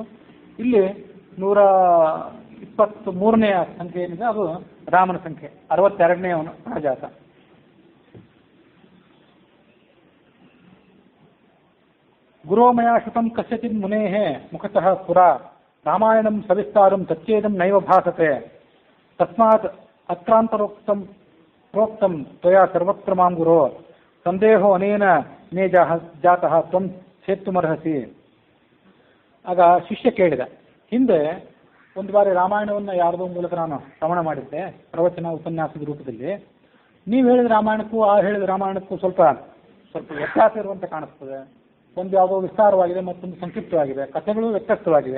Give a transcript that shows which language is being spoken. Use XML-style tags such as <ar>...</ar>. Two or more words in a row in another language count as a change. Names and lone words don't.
<kn>ಇಲ್ಲಿ 123ನೇ ಸಂಖ್ಯೆ ಏನಿದೆ ಅದು ರಾಮನ ಸಂಖ್ಯೆ. 62ನೇ ಅವನು ರಾಜಾತ.</kn> <sa>ಗುರೋಮಯ ಶ್ರುತಂ ಕಸ್ಯಚಿನ್ ಮುನೇಃ ಮುಖತಃ ಪುರಾ ರಾಮಾಯಣಂ ಸವಿಸ್ತಾರಂ ತಚ್ಚೇದಂ ನೈವ ಭಾಸತೆ ತಸ್ಮಾತ್ ಅತ್ರಾಂತರೋಕ್ತಂ ಪ್ರೋಕ್ತಂ ತ್ವಯಾ ಸರ್ವತ್ರ ಮಾಂ ಗುರೋ ಸಂದೇಹೋ ಅನೇನ ಮೇ ಜಾತಃ ತ್ವಂ ಛೇತ್ತುಮರ್ಹಸಿ.</sa> <kn>ಆಗ ಶಿಷ್ಯ ಕೇಳಿದ, ಹಿಂದೆ ಒಂದು ಬಾರಿ ರಾಮಾಯಣವನ್ನು ಯಾರದೋ ಮೂಲಕ ನಾನು ಶ್ರವಣ ಮಾಡಿದ್ದೆ, ಪ್ರವಚನ ಉಪನ್ಯಾಸದ ರೂಪದಲ್ಲಿ. ನೀವು ಹೇಳಿದ ರಾಮಾಯಣಕ್ಕೂ ಆ ಹೇಳಿದ ರಾಮಾಯಣಕ್ಕೂ ಸ್ವಲ್ಪ ವ್ಯತ್ಯಾಸ ಇರುವಂತೆ ಕಾಣಿಸ್ತದೆ. ಒಂದು ಯಾವುದೋ ವಿಸ್ತಾರವಾಗಿದೆ, ಮತ್ತೊಂದು ಸಂಕ್ಷಿಪ್ತವಾಗಿದೆ, ಕಥೆಗಳು ವ್ಯತ್ಯಸ್ತವಾಗಿವೆ.</kn>